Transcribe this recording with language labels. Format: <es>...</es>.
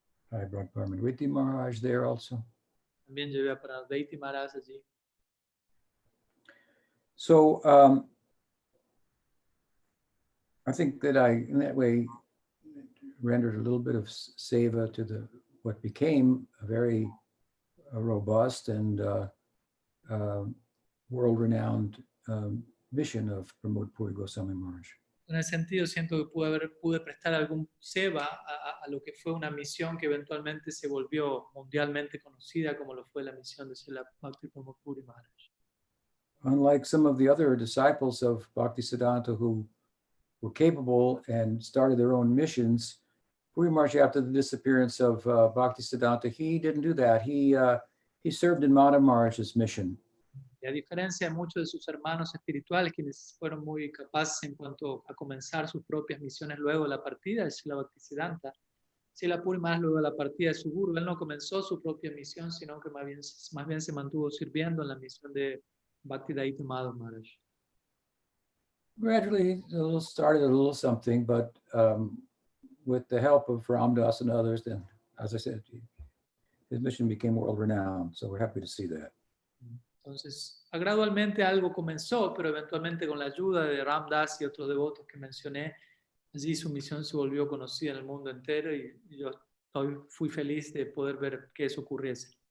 <en>I brought Parmanviti Maharaj there also.</en> <es>También llevé a Pranavdeiti Maharaj allí.</es> <en>So I think that I, in that way, rendered a little bit of seva to the what became a very robust and world-renowned mission of Pramod Puri Goswami Maharaj.</en> <es>En ese sentido, siento que pude prestar algún seva a lo que fue una misión que eventualmente se volvió mundialmente conocida, como lo fue la misión de Srila Bhakti Pramod Puri Maharaj.</es> <en>Unlike some of the other disciples of Bhaktisiddhanta who were capable and started their own missions, Puri Maharaj, after the disappearance of Bhaktisiddhanta, he didn't do that. He served in Madhav Maharaj's mission.</en> <es>Y a diferencia de muchos de sus hermanos espirituales, quienes fueron muy capaces en cuanto a comenzar sus propias misiones luego de la partida de Srila Bhaktisiddhanta, Srila Puri Maharaj luego de la partida de su guru, él no comenzó su propia misión, sino que más bien se mantuvo sirviendo en la misión de Bhaktidaita Madhav Maharaj.</es> <en>Gradually, started a little something, but with the help of Ramdas and others, then, as I said, his mission became world-renowned. So we're happy to see that.</en> <es>Entonces, gradualmente algo comenzó, pero eventualmente con la ayuda de Ramdas y otros devotos que mencioné, allí su misión se volvió conocida en el mundo entero y yo fui feliz de poder ver que eso ocurriese.</es>